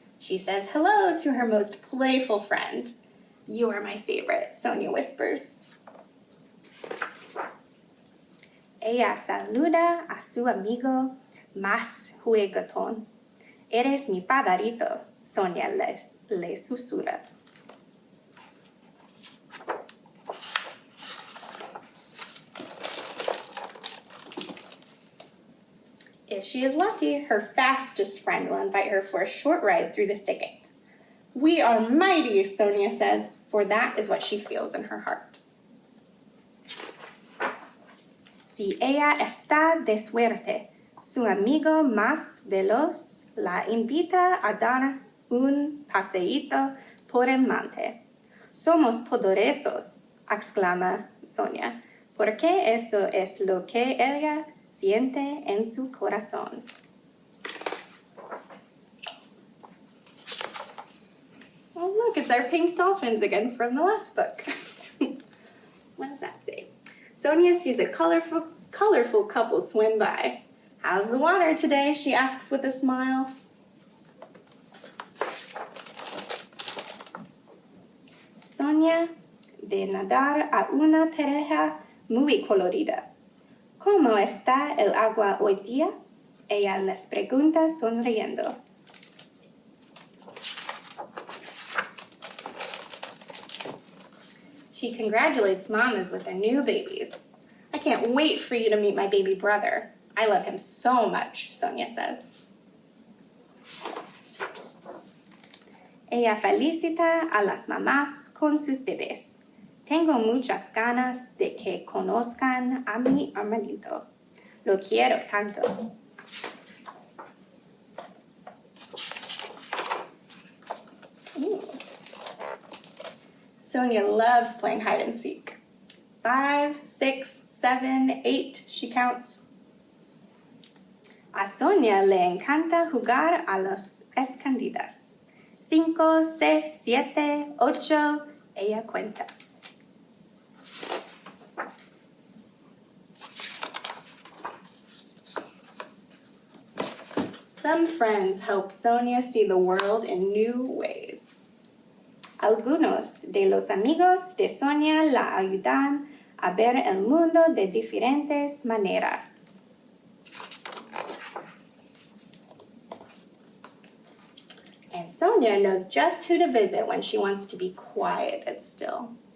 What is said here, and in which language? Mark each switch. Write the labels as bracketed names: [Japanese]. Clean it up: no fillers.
[English] She says hello to her most playful friend. You are my favorite, Sonia whispers. [Spanish] Ella saluda a su amigo más juguetón. Eres mi favorito, Sonia le susurra. [English] If she is lucky, her fastest friend will invite her for a short ride through the thicket. We are mighty, Sonia says, for that is what she feels in her heart. [Spanish] Si ella está de suerte, su amigo más veloz la invita a dar un paseíto por el monte. Somos poderosos, exclama Sonia, porque eso es lo que ella siente en su corazón. [English] Oh, look, it's our pink dolphins again from the last book. What does that say? Sonia sees a colorful couple swim by. How's the water today? She asks with a smile. [Spanish] Sonia ve nadar a una pareja muy colorida. ¿Cómo está el agua hoy día? Ella les pregunta sonriendo. [English] She congratulates mamas with their new babies. I can't wait for you to meet my baby brother. I love him so much, Sonia says. [Spanish] Ella felicita a las mamás con sus bebés. Tengo muchas ganas de que conozcan a mi hermanito. Lo quiero tanto. Ooh. [English] Sonia loves playing hide and seek. 5, 6, 7, 8, she counts. [Spanish] A Sonia le encanta jugar a las escondidas. 5, 6, 7, 8, ella cuenta. [English] Some friends help Sonia see the world in new ways. [Spanish] Algunos de los amigos de Sonia la ayudan a ver el mundo de diferentes maneras. [English] And Sonia knows just who to visit when she wants to be quiet and still.